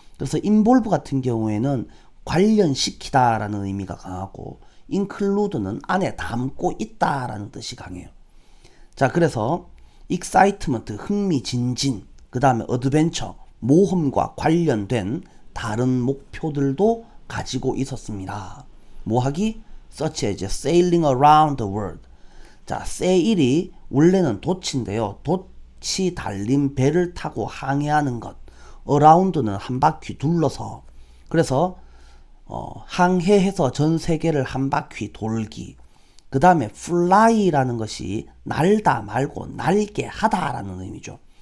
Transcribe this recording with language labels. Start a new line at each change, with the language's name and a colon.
Korean: 그래서 involve 같은 경우에는 관련시키다 라는 의미가 강하고, include는 안에 담고 있다 라는 뜻이 강해요. 자, 그래서 excitement, 흥미진진, 그 다음에 adventure, 모험과 관련된 다른 목표들도 가지고 있었습니다. 뭐하기?
English: such as sailing around the world.
Korean: 자, sail이 원래는 도치인데요. 도치 달린 배를 타고 항해하는 것. around는 한 바퀴 둘러서. 그래서 항해해서 전 세계를 한 바퀴 돌기. 그 다음에 fly라는 것이 날다 말고 날게 하다라는 의미죠.